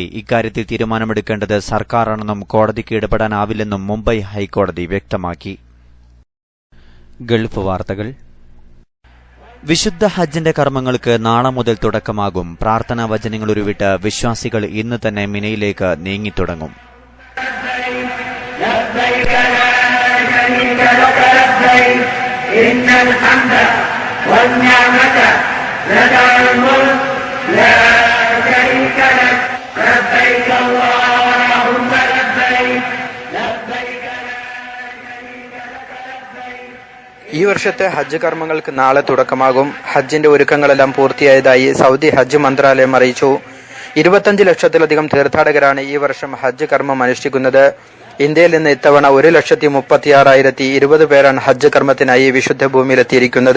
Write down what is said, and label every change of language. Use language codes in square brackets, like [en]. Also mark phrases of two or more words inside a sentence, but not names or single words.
[ml] ഇക്കാര്യത്തിൽ തീരുമാനമെടുക്കേണ്ടത് സർക്കാരാണെന്നും കോടതിക്ക് ഇടപെടാനാവില്ലെന്നും മുംബൈ ഹൈക്കോടതി വ്യക്തമാക്കി. ഗൾഫ് വാർത്തകൾ. വിശുദ്ധ ഹജ്ജിന്റെ കർമ്മങ്ങൾക്ക് നാളെ മുതൽ തുടക്കമാകും. പ്രാർത്ഥനാ വചനങ്ങൾ ഉരുവിട്ട് വിശ്വാസികൾ ഇന്ന് തന്നെ മിനയിലേക്ക് നീങ്ങിത്തുടങ്ങും. [ar] لبيك لا شريك لك لبيك إن الحمد والنعمة لك الملك لا شريك لك لبيك اللهم لبيك لبيك لا شريك لك لبيك. [ml] ഈ വർഷത്തെ ഹജ്ജ് കർമ്മങ്ങൾക്ക് നാളെ തുടക്കമാകും. ഹജ്ജിന്റെ ഒരുക്കങ്ങളെല്ലാം പൂർത്തിയായതായി സൗദി ഹജ്ജ് മന്ത്രാലയം അറിയിച്ചു. 25 ലക്ഷത്തിലധികം തീർത്ഥാടകരാണ് ഈ വർഷം ഹജ്ജ് കർമ്മം അനുഷ്ഠിക്കുന്നത്. ഇന്ത്യയിൽ നിന്ന് ഇത്തവണ 1,36,020 പേരാണ് ഹജ്ജ് കർമ്മത്തിനായി വിശുദ്ധ ഭൂമിയിലെത്തിയിരിക്കുന്നത്.